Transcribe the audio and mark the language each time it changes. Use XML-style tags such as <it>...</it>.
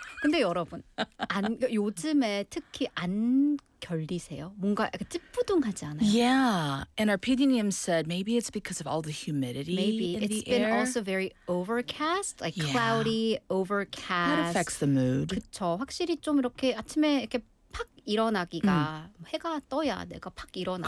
<ko>근데 여러분, 안, 요즘에 특히 안 결리세요? 뭔가 약간 찌뿌둥하지 않아요?</ko> <en>Yeah, and our PD님 said maybe it's because of all the humidity maybe. In it's the air. Maybe, it's been also very overcast, like cloudy, overcast. That affects the mood.</en> <ko>그쵸, 확실히 좀 이렇게 아침에 이렇게 팍 일어나기가 해가 떠야 내가 팍 일어나지.</ko>